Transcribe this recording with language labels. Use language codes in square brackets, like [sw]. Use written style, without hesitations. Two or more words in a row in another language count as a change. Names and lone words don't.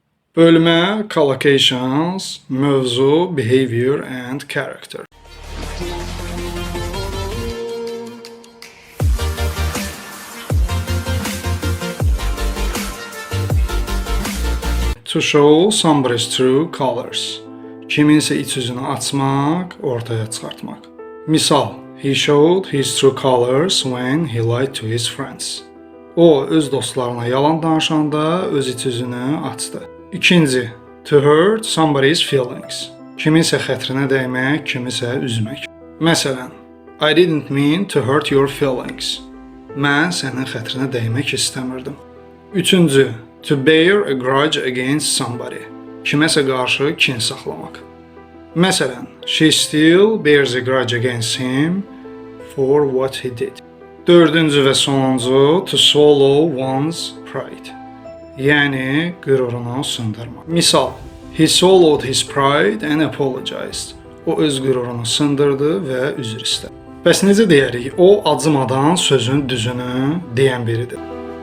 [az] Bölmə, collocations, mövzu, [en] behavior and character. To show somebody's true colors. [az] Kiminsə iç üzünü açmaq, ortaya çıxartmaq. Misal, [en] he showed his true colors when he lied to his friends. [az] O, öz dostlarına yalan danışanda öz iç üzünü açdı. İkinci, [en] to hurt somebody's feelings. [az] Kiminsə xətrinə dəymək, kimisə üzmək. Məsələn, [en] I didn't mean to hurt your feelings. [az] Mən sənin xətrinə dəymək istəmirdim. Üçüncü, [en] to bear a grudge against somebody. [az] Kiməsə qarşı kin saxlamaq. Məsələn, [en] she still bears a grudge against him for what he did. [az] Dördüncü və sonuncu, [en] to swallow one's pride. [az] Yəni, qürurunu sındırmaq. Misal, [en] he swallowed his pride and apologized. [az] O öz qürurunu sındırdı və üzr istədi. Bəs necə deyərik? O acımadan sözün düzünü deyən biridir.